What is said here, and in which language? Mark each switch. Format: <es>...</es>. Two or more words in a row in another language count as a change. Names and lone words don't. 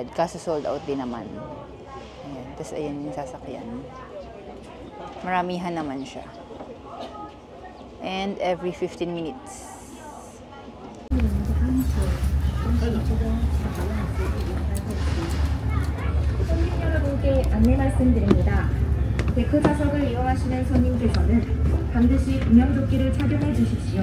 <tl>Kaso</tl> <en>sold out</en> <tl>din naman. Ayan. Tapos ayan yung sasakyan. Maramihan naman siya.</tl> <en>And every 15 minutes.</en> <ko>손님 여러분께 안내 말씀드립니다. 데크 좌석을 이용하시는 손님께서는 반드시 구명조끼를 착용해 주십시오.</ko>